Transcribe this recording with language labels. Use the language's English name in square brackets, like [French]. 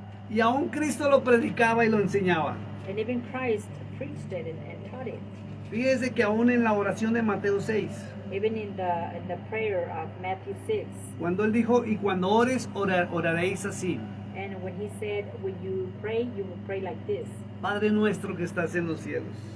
[Spanish] Y aún Cristo lo predicaba y lo enseñaba. [English] And even Christ preached it and taught it. [Spanish] Fíjese que aún en la oración de Mateo 6, [English] Even in the prayer of Matthew 6. [Spanish] cuando él dijo, y cuando ores, oraréis así. [English] And when He said, when you pray, you will pray like this. [Spanish] Padre nuestro que estás en los cielos.